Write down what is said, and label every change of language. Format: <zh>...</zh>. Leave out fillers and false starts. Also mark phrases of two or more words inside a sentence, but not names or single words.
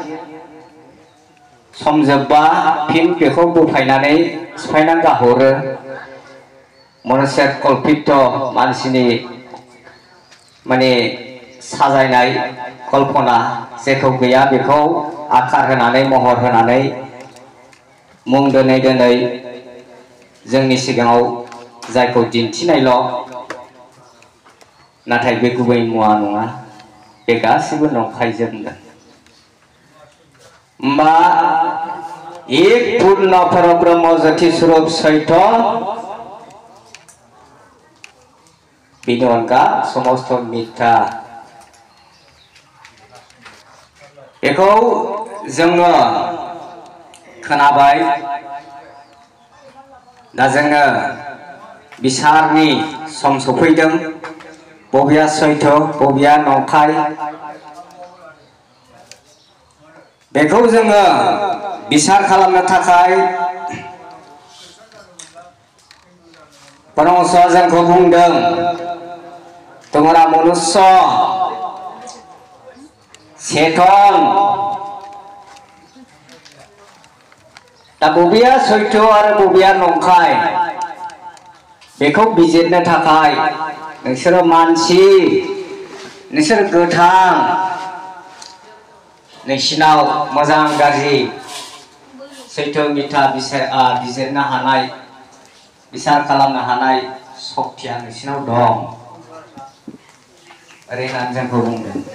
<brx>सम जोबबा फिन बेखौ बोफायनानै सिफायनानै गाहरो मनुष्य कल्पित मानसिनि माने साजायनाय कल्पना जेखौ गैया बेखौ आकार होनानै महर होनानै मुं दोनै दोनै जोंनि सिगाङाव जायखौ दिन्थिनायल' नाथाय बे गुबै मुवा नङा बे गासिबो नंखायजोबनो होमबा</brx> <hi>एक पूर्ण परब्रह्म ज्योति स्वरूप सत्य</hi> <brx>बिनि अनगा समस्त मिथ्या बेखौ जोङो खोनाबाय। दा जोङो बिसारनि सम सफैदों बबेया सत्य बबेया नंखाय बेखौ जोङो बिसार खालामनो थाखाय परमहंसआ जोंखौ बुंदों</brx> <hi>तुम्हारा मनुष्य</hi> <brx>चेतन दा बबेया सत्य आरो बबेया नंखाय बेखौ बिजिरनो थाखाय नोंसोरो मानसि नोंसोर गोथां नोंसिनाव मोजां गाज्रि सैथो मिथ्या बिजिरनो हानाय बिसार खालामनो हानाय शक्तिया नोंसिनाव दं ओरै होननानै जोंखौ बुंदों।</brx>